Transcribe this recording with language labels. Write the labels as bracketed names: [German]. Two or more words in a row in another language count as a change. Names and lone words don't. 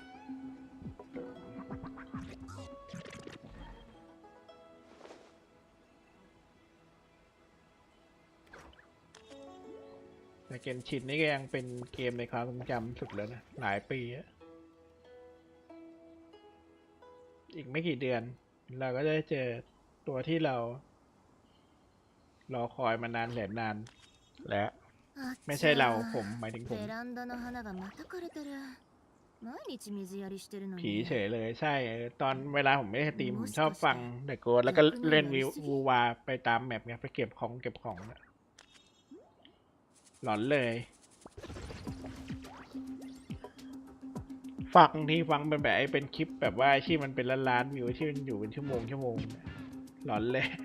[Thai] แต่เกนชินนี่ก็ยังเป็นเกมในความทรงจำสุดแล้วนะ หลายปีอะอีกไม่กี่เดือน เราก็จะได้เจอตัวที่เรารอคอยมานานแสนนาน และไม่ใช่เราผมหมายถึงผม [Japanese] ベランダの花がまた枯れてる。毎日水やりしてるの [Thai] ผี [Japanese] に。 [Thai] เฉยเลยใช่ ตอนเวลาผมไม่ได้สตรีมผมชอบฟังเดอะโกดแล้วก็เล่นวูวาไปตามแมปไงไปเก็บของนะหลอนเลย ฟังเป็นแบบไอ้เป็นคลิปแบบว่าที่มันเป็นล้านวิวที่มันอยู่เป็นชั่วโมงหลอนเลย